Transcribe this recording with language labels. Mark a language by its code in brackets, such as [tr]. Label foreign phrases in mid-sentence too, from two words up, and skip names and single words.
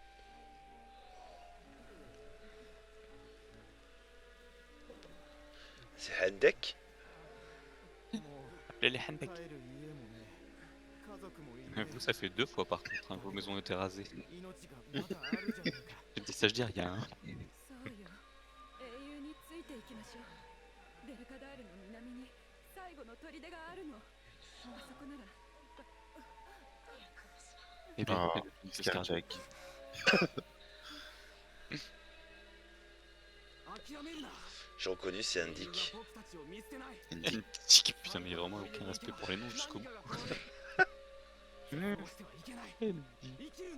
[fr] C'est Hendek? Appelez les Hendek. Vous, ça fait 2 fois par contre, hein, vos maisons ont été rasées. Je dis ça, je dis rien. Hein. [ja] そうよ英雄についていきましょうデルカダールの南に最後の砦があるのあそこなら [fr] Et bien, Ah, Scarjack. J'ai reconnu, c'est Hendik. Hendik, putain, mais vraiment aucun respect pour les noms jusqu'au bout. Hendik.